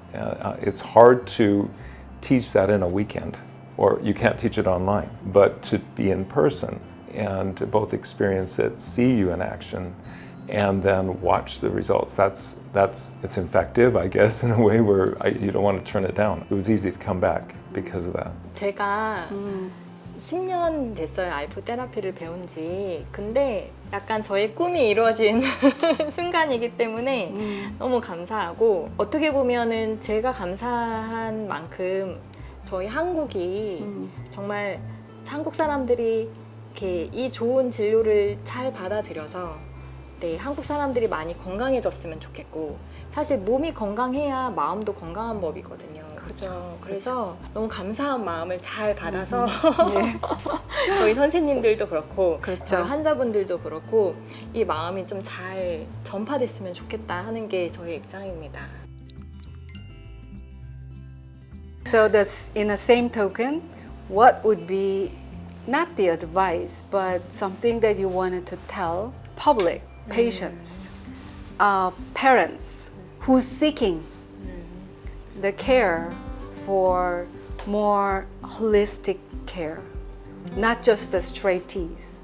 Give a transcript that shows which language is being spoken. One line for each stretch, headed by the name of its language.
English: It's hard to teach that in a weekend, or you can't teach it online, but to be in person and to both experience it, see you in action, and then watch the results. It's infective, I guess, in a way where you don't want to turn it down. It was easy to come back because of that.
Korean: 제가 10년 됐어요, 알프 테라피를 배운 지. 근데 약간 저의 꿈이 이루어진 순간이기 때문에 너무 감사하고, 어떻게 보면은 제가 감사한 만큼 저희 한국이 정말 한국 사람들이 이렇게 이 좋은 진료를 잘 받아들여서 한국 사람들이 많이 건강해졌으면 좋겠고, 사실 몸이 건강해야 마음도 건강한 법이거든요. 그렇죠. 그래서 너무 감사한 마음을 잘 받아서 저희 선생님들도 그렇고 저희 환자분들도 그렇고 이 마음이 좀 잘 전파됐으면 좋겠다 하는 게 저희 입장입니다.
English: So that's in the same token, what would be not the advice, but something that you wanted to tell public, patients, parents who's seeking the care for more holistic care, not just the straight T's.